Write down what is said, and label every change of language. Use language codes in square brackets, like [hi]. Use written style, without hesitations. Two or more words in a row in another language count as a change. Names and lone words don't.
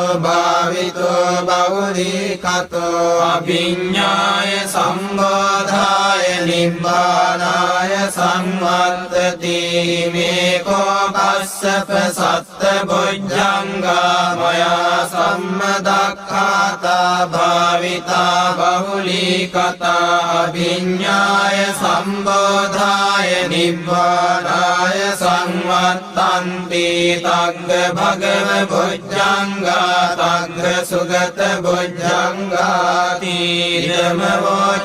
[pi] භාවිතෝ බහුලීකතෝ අභිඤ්ඤාය සම්බෝධාය නිබ්බානාය සංවත්තති මේ කෝකස්සප සත්ත බොජ්ජංගා මයා සම්මදක්ඛාතා භාවිතා බහුලීකතා අභිඤ්ඤාය සම්බෝධාය නිබ්බානාය සංවත්තන්ති තග්ග භගව බොජ්ජංගා තග්ග සුගත බොජ්ජංගාති ධම්ම වෝච